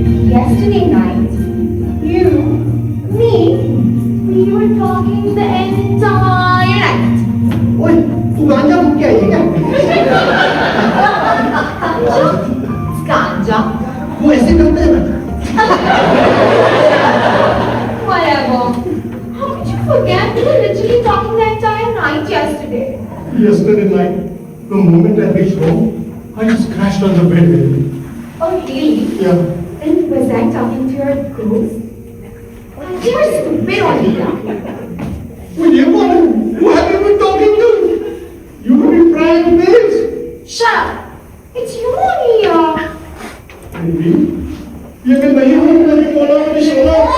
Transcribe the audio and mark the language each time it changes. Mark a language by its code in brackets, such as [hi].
[en] Yesterday night, you, me, we were talking the entire night. [hi] ओए, तू गांजा फूक के आई है क्या? Ganja. वो ऐसे करते हैं [en] Whatever. How could you forget? We were literally talking the entire night yesterday. Yesterday night, the moment I reached home, I just crashed on the bed, baby. Oh, really? Yeah. Then was I talking to your ghost? You were stupid only, yeah? Well, you who have you been talking to? You have been trying this. Shut up. It's you only, yeah. [hi] Baby, ये मैं नहीं हूँ, मैंने बोला मैंने सुना.